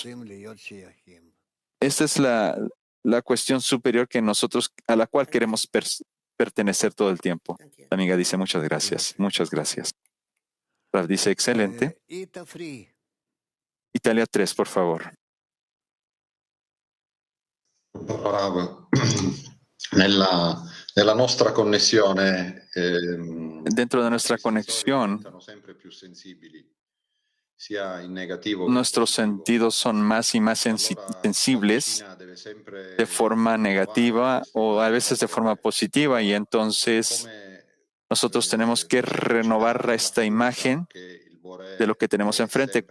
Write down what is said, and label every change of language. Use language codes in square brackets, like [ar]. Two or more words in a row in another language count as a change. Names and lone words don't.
[es] Esta es la cuestión superior a la cual queremos pertenecer todo el tiempo. La amiga dice, muchas gracias, muchas gracias. Rav dice, excelente. Italia 3, por favor. [it] Nella nostra connessione, [es] dentro de nuestra conexión, nuestros sentidos son más y más sensibles de forma negativa o a veces de forma positiva, y entonces nosotros tenemos que renovar esta imagen de lo que tenemos enfrente.